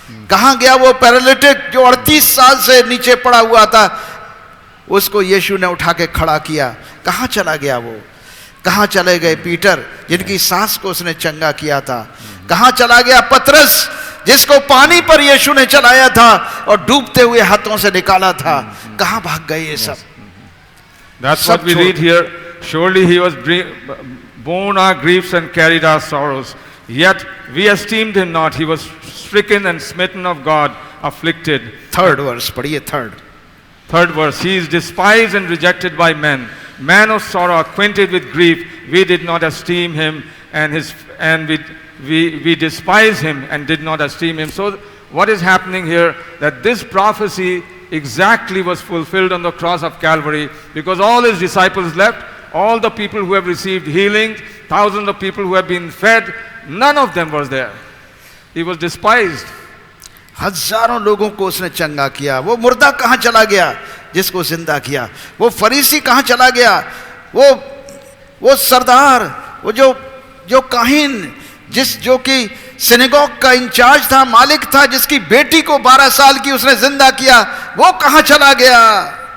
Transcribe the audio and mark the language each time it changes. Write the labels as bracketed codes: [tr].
[hi] कहां गया वो पैरालिटिक जो 38 साल से नीचे पड़ा हुआ था, उसको यीशु ने उठा के खड़ा किया? कहां चला गया वो? कहां चले गए पीटर जिनकी सांस को उसने चंगा किया था? कहां चला गया पतरस जिसको पानी पर यीशु ने चलाया था और डूबते हुए हाथों से निकाला था? कहां भाग गए ये सब? [en] That's what we read here. Surely he was borne our griefs and carried our sorrows. Yet we esteemed him not. He was stricken and smitten of God, afflicted. Third verse, [hi] पढ़िए [en] Third verse. He is despised and rejected by men, man of sorrow, acquainted with grief. We did not esteem him, and we despise him and did not esteem him. So what is happening here? That this prophecy exactly was fulfilled on the cross of Calvary, because all his disciples left, all the people who have received healing, thousands of people who have been fed, none of them was there. He was despised. [hi] हजारों लोगों को उसने चंगा किया। वो मुर्दा कहाँ चला गया जिसको जिंदा किया? वो फरीसी कहाँ चला गया? वो सरदार, वो जो काहिन, जो कि सिनेगॉग का इंचार्ज था, मालिक था, जिसकी बेटी को 12 साल की उसने जिंदा किया, वो कहाँ चला गया?